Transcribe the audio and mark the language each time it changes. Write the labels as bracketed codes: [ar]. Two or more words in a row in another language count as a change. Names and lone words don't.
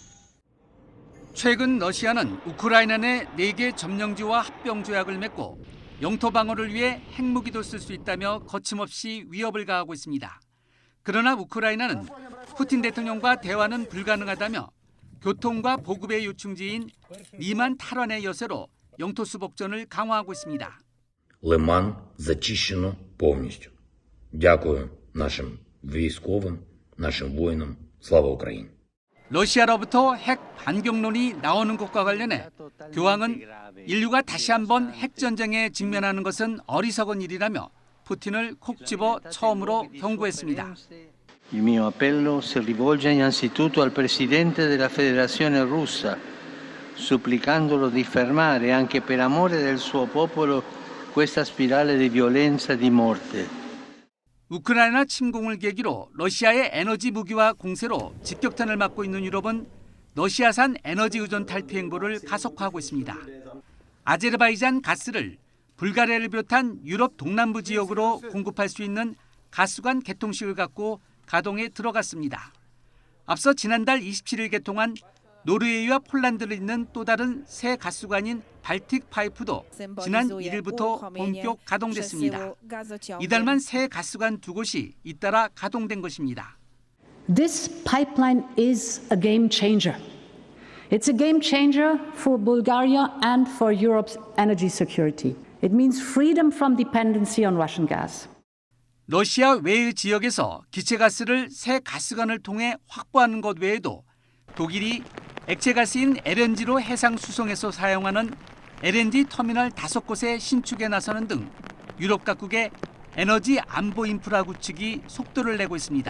[ko] 최근 러시아는 우크라이나 내 4개 점령지와 합병 조약을 맺고 영토 방어를 위해 핵무기도 쓸 수 있다며 거침없이 위협을 가하고 있습니다. 그러나 우크라이나는 푸틴 대통령과 대화는 불가능하다며 교통과 보급의 요충지인 리만 탈환의 여세로 영토 수복전을 강화하고 있습니다. [uk] Лиман зачищено повністю. Дякую нашим військовим, нашим воїнам. Слава Україні! [ko] 러시아로부터 핵 반경론이 나오는 것과 관련해 교황은 인류가 다시 한번 핵전쟁에 직면하는 것은 어리석은 일이라며 푸틴을 콕 집어 처음으로 경고했습니다. [it] Il mio appello si rivolge innanzitutto al Presidente della Federazione Russa, supplicandolo di fermare anche per amore del suo popolo questa spirale di violenza e di morte. [ko] 우크라이나 침공을 계기로 러시아의 에너지 무기화 공세로 직격탄을 맞고 있는 유럽은 러시아산 에너지 의존 탈퇴 행보를 가속화하고 있습니다. 아제르바이잔 가스를 불가리아를 비롯한 유럽 동남부 지역으로 공급할 수 있는 가스관 개통식을 갖고 가동에 들어갔습니다. 앞서 지난달 27일 개통한 노르웨이와 폴란드를 잇는 또 다른 새 가스관인 발틱 파이프도 지난 1일부터 본격 가동됐습니다. 이달만 새 가스관 2곳이 잇따라 가동된 것입니다. [en] This pipeline is a game changer. It's a game changer for Bulgaria and for Europe's energy security. It means freedom from dependency on Russian gas. [ko] 러시아 외의 지역에서 기체가스를 새 가스관을 통해 확보하는 것 외에도 독일이 액체가스인 LNG로 해상 수송에서 사용하는 LNG 터미널 5곳의 신축에 나서는 등 유럽 각국의 에너지 안보 인프라 구축이 속도를 내고 있습니다.